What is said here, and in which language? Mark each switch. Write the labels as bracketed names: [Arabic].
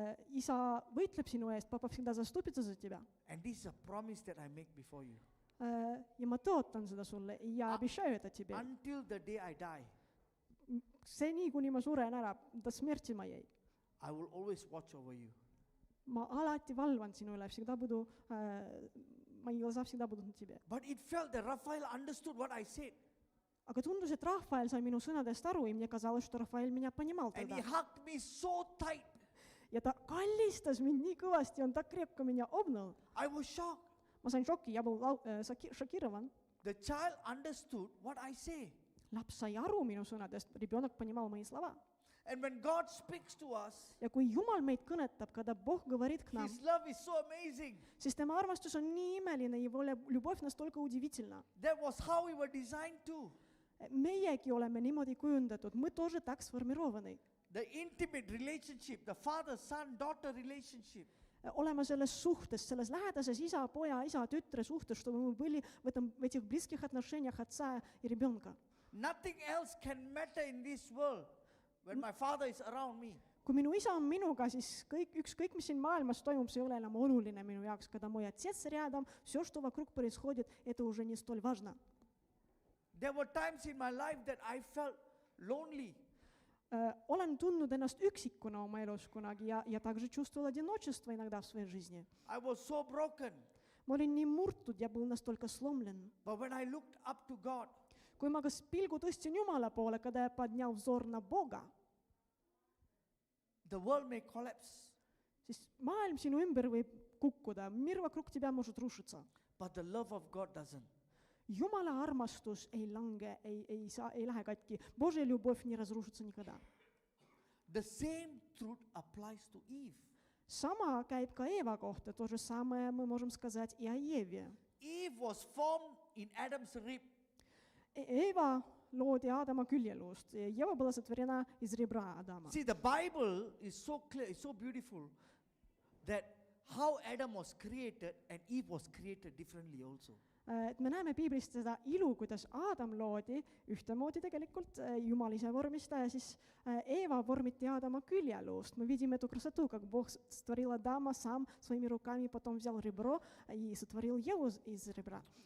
[Estonian] Isa võitleb sinu eest, [Russian] papa всегда заступится за тебя. [English] And this is a promise that I make before you. [Estonian] Ja ma tõotan seda sulle ja [Russian] обещаю это тебе. [English] Until the day I die, [Estonian] Seni, kuni ma suren ära, [Russian] до смерти моей. [English] I will always watch over you. [Estonian] Ma alati valvan sinu üle, [Russian] всегда буду, мои глаза всегда будут на тебе. [English] But it felt that Raphael understood what I said. [Estonian] Aga tundus, et Rafael sai minu sõnadest aru ja [Russian] мне казалось, что Rafael меня понимал [English] And he [Russian] тогда. [English] hugged me so tight. [Estonian] Ja ta kallistas mind nii kõvasti, on [Russian] так крепко меня обнял. [English] I was shocked. [Estonian] Ma sain šoki, [Russian] я был šokирован. [English] The child understood what I say. [Estonian] Laps sai aru minu sõnadest, [Russian] ребенок понимал мои слова. [English] And when God speaks to us, [Estonian] Ja kui Jumal meid kõnetab, [Russian] когда Бог говорит к нам, [English] His love is so amazing. [Estonian] siis tema armastus on nii imeline, [Russian] его любовь настолько удивительна. [English] That was how we were designed to. [Estonian] Meiegi oleme niimoodi kujundatud, [Russian] мы тоже так сформированы. [English] The intimate relationship, the father, son, daughter relationship. [Estonian] Olema selles suhtes, selles lähedases isa, poja, isa, tütre suhtes, [Russian] чтобы мы были в этих близких отношениях отца и ребенка. [English] Nothing else can matter in this world when my father is around me. [Estonian] Kui minu isa on minuga, siis ükskõik, mis siin maailmas toimub, see ei ole enam oluline minu jaoks. [Russian] Когда мой отец рядом, все, что вокруг происходит, это уже не столь важно. [English] There were times in my life that I felt lonely. [Estonian] Olen tundnud ennast üksikuna oma elus kunagi ja [Russian] также чувствовал одиночество иногда в своей жизни. [English] I was so broken. [Estonian] Ma olin nii murtud ja [Russian] был настолько сломлен. [English] But when I looked up to God, [Estonian] Kui ma kas pilgu tõstsin Jumala poole, [Russian] когда я поднял взор на Бога, [English] the world may collapse, [Estonian] siis maailm sinu ümber võib kukkuda, [Russian] мир вокруг тебя может рушиться. [English] but the love of God doesn't. [Estonian] Jumala armastus ei lange, ei lähe katki. [Russian] Божья любовь не разрушится никогда. [English] The same truth applies to Eve. [Estonian] Sama käib ka Eeva kohta, [Russian] то же самое мы можем сказать и о Еве. [English] Eve was formed in Adam's rib. [Estonian] Eeva loodi Aadama küljeluust. [Russian] Ева была сотворена из ребра Адама. [English] See, the Bible is so clear, it's so beautiful that how Adam was created and Eve was created differently also. [Estonian] Et me näeme Piiblist seda ilu, kuidas Aadam loodi ühtemoodi tegelikult, Jumal ise vormis ta, ja siis Eeva vormiti Aadama küljeluust. [Russian] Мы видим эту красоту, как Бог сотворил Адама сам своими руками, потом взял ребро и сотворил Еву из ребра.